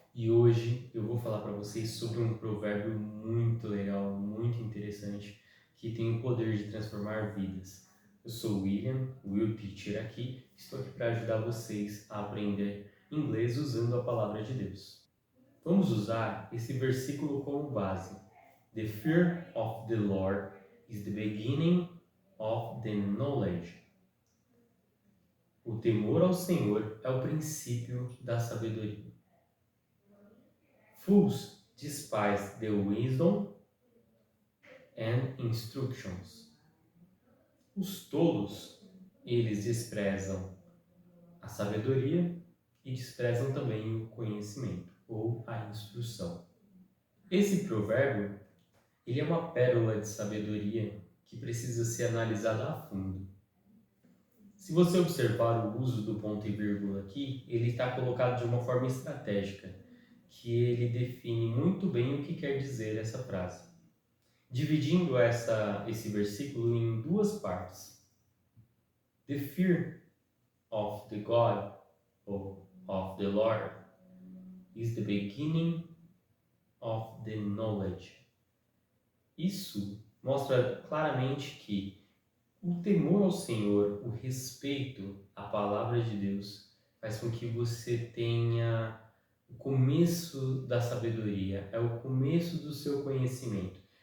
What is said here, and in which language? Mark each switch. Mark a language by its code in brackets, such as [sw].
[pt] E hoje eu vou falar para vocês sobre um provérbio muito legal, muito interessante, que tem o poder de transformar vidas. Eu sou o William, o Will Teacher aqui, estou aqui para ajudar vocês a aprender inglês usando a palavra de Deus. Vamos usar esse versículo como base. [en] The fear of the Lord is the beginning of the knowledge. [pt] O temor ao Senhor é o princípio da sabedoria. [en] Fools despise the wisdom and instructions. [pt] Os tolos, eles desprezam a sabedoria e desprezam também o conhecimento ou a instrução. Esse provérbio, ele é uma pérola de sabedoria que precisa ser analisada a fundo. Se você observar o uso do ponto e vírgula aqui, ele está colocado de uma forma estratégica, que ele define muito bem o que quer dizer essa frase. Dividindo esse versículo em duas partes. [en] The fear of the God or of the Lord is the beginning of the knowledge. [pt] Isso mostra claramente que o temor ao Senhor, o respeito à palavra de Deus, faz com que você tenha o começo da sabedoria, é o começo do seu conhecimento.